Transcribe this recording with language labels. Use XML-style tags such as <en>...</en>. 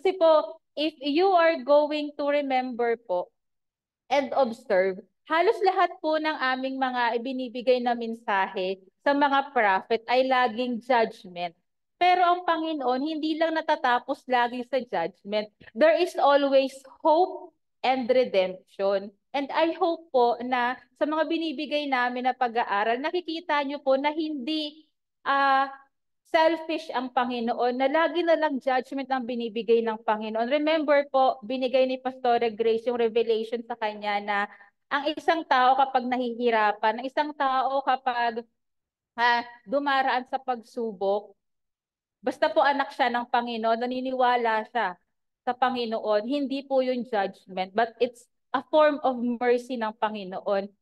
<tl>Kasi po,</tl> <en>if you are going to remember</en> <tl>po</tl> <en>and observe,</en> <tl>halos lahat po ng aming mga ibinibigay na mensahe sa mga prophet ay laging judgment. Pero ang Panginoon, hindi lang natatapos lagi sa judgment.</tl> <en>There is always hope and redemption.</en> <tl>And I hope po na sa mga binibigay namin na pag-aaral, nakikita nyo po na hindi ah selfish ang Panginoon, na lagi na lang judgment ang binibigay ng Panginoon. Remember po, binigay ni Pastor Grace yung revelation sa kanya na ang isang tao kapag nahihirapan, ang isang tao kapag dumaraan sa pagsubok, basta po anak siya ng Panginoon, naniniwala siya sa Panginoon, hindi po yung judgment,</tl> <en>but it's a form of mercy</en> <tl>ng Panginoon.</tl>